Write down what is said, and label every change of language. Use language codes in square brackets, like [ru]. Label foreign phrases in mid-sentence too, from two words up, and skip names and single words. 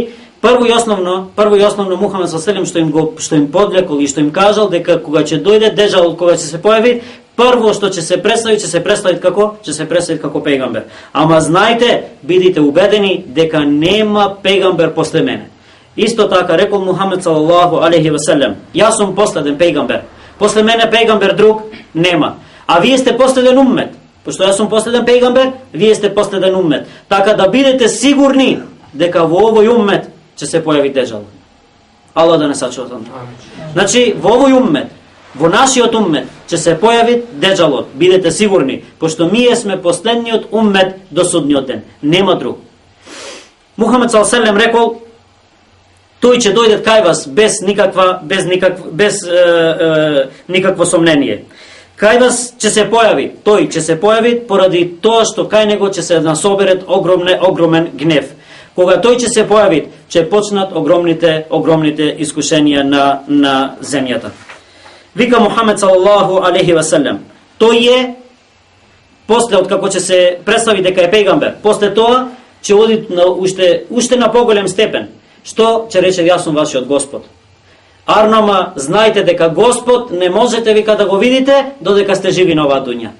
[mk] Значи, прво и основно Мухамед саллаллаху што им подлекол и што им кажал дека кога ќе дојде дежал, кога ќе се појави, прво што ќе се представи како? Ќе се представи како пегамбер. Ама знајте, бидите убедени дека нема пегамбер после мене. Исто така рекол Мухамед [ar] صلى الله عليه وسلم: [mk] јас сум последен пегамбер. После мене пегамбер друг нема. А вие сте последен уммет. Пошто јас сум последен пегамбер, вие сте последен уммет. Така да бидете сигурни дека во овој уммет ќе се појави дежал. Аллах да не сачува тоа. Значи, во овој уммет, во нашиот уммет ќе се појави деджалот. Бидете сигурни, пошто ние сме последниот уммет до судниот ден. Нема друг. Мухамед [ar] صلى الله عليه وسلم [mk] рекол: тој ќе дојде кај вас без никакво сомнение. Кај вас ќе се појави, тој ќе се појави поради тоа што кај него ќе се насоберет огромен гнев. Кога тој ќе се појави, ќе почнат огромните искушенија на земјата. Вика Мухамед [ar] صلى الله عليه وسلم: [mk] тој е после од како ќе се представи дека е пегамбер, после тоа ќе оди на уште на поголем степен. Што ќе рече: јас сум вашиот Господ. Арнама, знајте дека Господ не можете вика да го видите додека сте живи на оваа дуња.